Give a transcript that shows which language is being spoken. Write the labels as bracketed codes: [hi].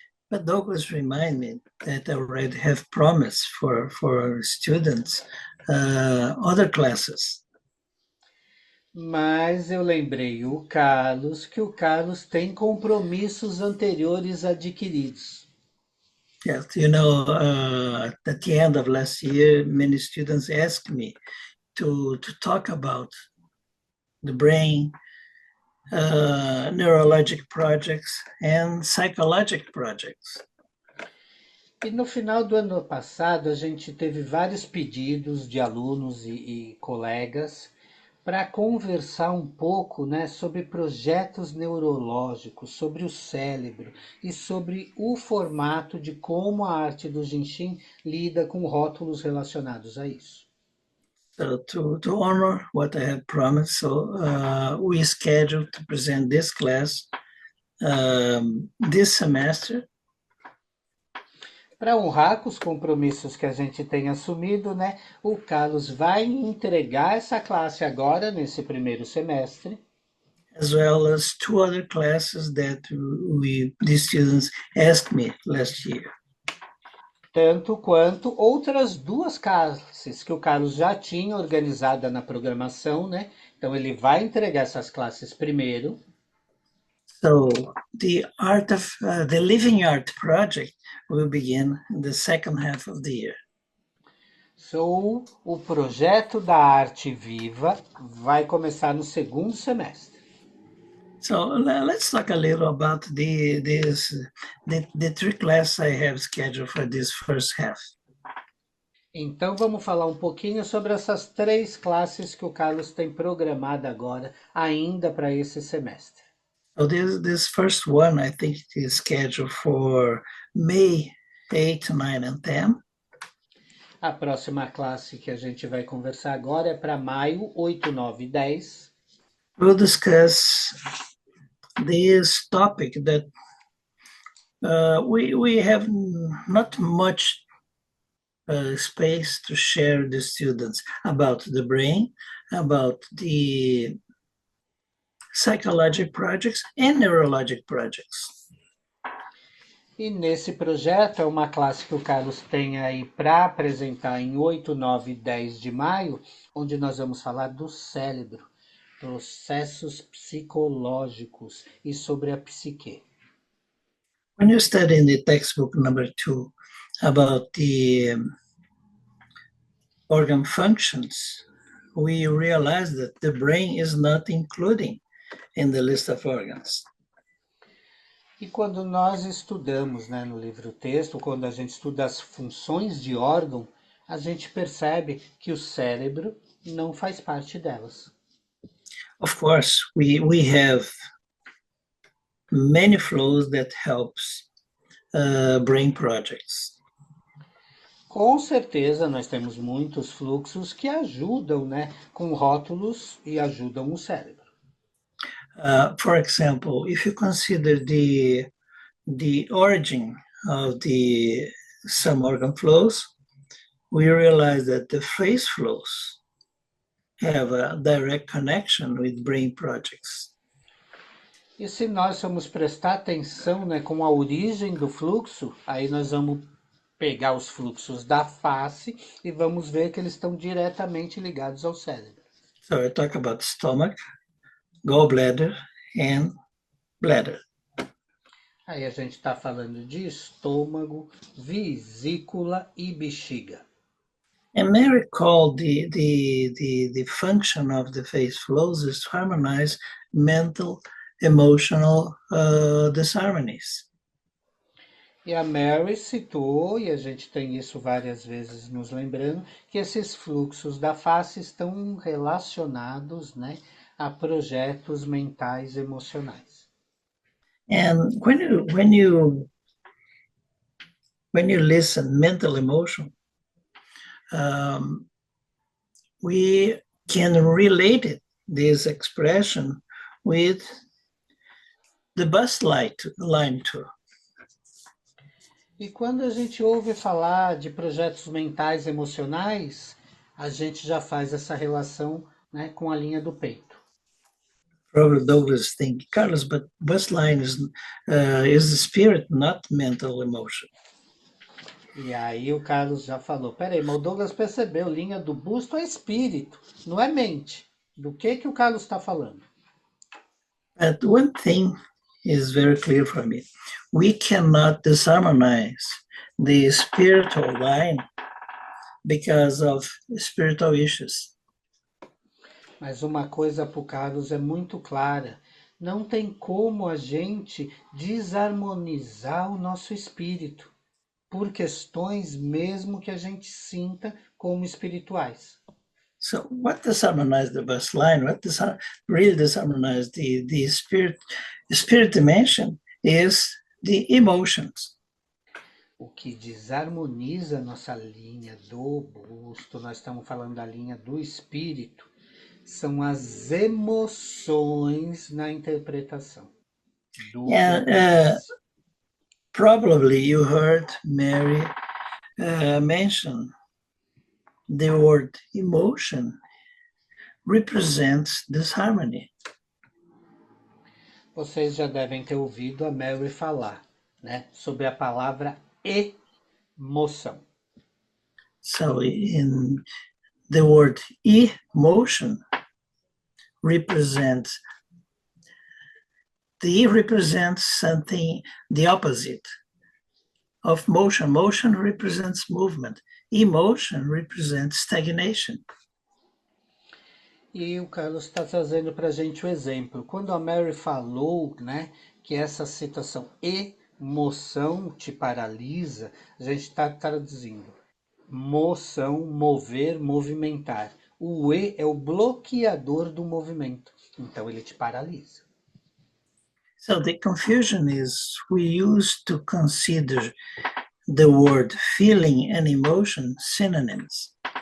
[en] But Douglas remind me that I already have promised for students other classes. [pt] Mas eu lembrei o Carlos que o Carlos tem compromissos anteriores adquiridos. [en] Yes, you know, at the end of last year, many students asked me to talk about the brain, neurologic projects, and psychological projects. [pt] E no final do ano passado, a gente teve vários pedidos de alunos e colegas para conversar um pouco, né, sobre projetos neurológicos, sobre o cérebro e sobre o formato de como a arte do Jinshin lida com rótulos relacionados a isso. [en] So to honor what I have promised, so we scheduled to present this class this semester. [pt] Para honrar com os compromissos que a gente tem assumido, né, o Carlos vai entregar essa classe agora, nesse primeiro semestre. [en] As well as 2 other classes that the students asked me last year. [pt] Tanto quanto outras 2 classes que o Carlos já tinha organizada na programação, né? Então ele vai entregar essas classes primeiro. [en] So the Living Art project will begin in the second half of the year. [pt] So, o projeto da arte viva vai começar no segundo semestre. [en] So let's talk a little about the 3 classes I have scheduled for this first half. [pt] Então vamos falar um pouquinho sobre essas 3 classes que o Carlos tem programada agora, ainda para esse semestre. [en] So this first one, I think it is scheduled for May 8, 9, and 10. [pt] A próxima classe que a gente vai conversar agora é para maio 8, 9 e 10. [en] We'll discuss this topic that we have not much space to share with the students about the brain, about the psychological projects and neurologic projects. [pt] E nesse projeto é uma classe que o Carlos tem aí para apresentar em 8, 9 e 10 de maio, onde nós vamos falar do cérebro, processos psicológicos e sobre a psique. [en] When you study in the textbook number 2 about the organ functions, we realize that the brain is not included in the list of organs. [pt] E quando nós estudamos, né, no livro-texto, quando a gente estuda as funções de órgão, a gente percebe que o cérebro não faz parte delas. [en] Of course, we have many flows that helps brain projects. [pt] Com certeza, nós temos muitos fluxos que ajudam, né, com rótulos e ajudam o cérebro. [en] For example, if you consider the origin of the some organ flows, we realize that the face flows have a direct connection with brain projects. [pt] E se nós formos prestar atenção, né, com a origem do fluxo, aí nós vamos pegar os fluxos da face e vamos ver que eles estão diretamente ligados ao cérebro. [en] So I talk about stomach, gallbladder, and bladder. [pt] Aí a gente está falando de estômago, vesícula e bexiga. [en] And Mary called the function of the face flows is to harmonize mental, emotional disharmonies. E a Mary citou, e a gente tem isso várias vezes nos lembrando, que esses fluxos da face estão relacionados, né, a projetos mentais emocionais. And when you listen mental emotion, we can relate it this expression with the bus line too. [pt] E quando a gente ouve falar de projetos mentais emocionais, a gente já faz essa relação, né, com a linha do peito. [en] Probably Douglas think, Carlos, but bus line is the spirit, not mental emotion. [pt] E aí o Carlos já falou, peraí, mas o Douglas percebeu, linha do busto é espírito, não é mente. Do que o Carlos está falando? [en] But one thing is very clear for me. We cannot disharmonize the spiritual line because of spiritual issues. [pt] Mas uma coisa para o Carlos é muito clara. Não tem como a gente desarmonizar o nosso espírito por questões mesmo que a gente sinta como espirituais. [en] So what disharmonized the bus line, what really disharmonized the spirit dimension is the emotions. [pt] O que desarmoniza nossa linha do busto, nós estamos falando da linha do espírito, são as emoções na interpretação do que acontece. [en] Probably you heard Mary mention the word emotion represents disharmony. [pt] Vocês já devem ter ouvido a Mary falar, né, sobre a palavra emoção. [en] So in the word emotion represents something the opposite of motion. Motion represents movement. Emotion represents stagnation. [pt] E o Carlos está trazendo para a gente o exemplo. Quando a Mary falou, né, que essa situação emoção te paralisa, a gente está traduzindo moção, mover, movimentar. O E é o bloqueador do movimento, então ele te paralisa. [en] So the confusion is we used to consider the word feeling and emotion synonyms.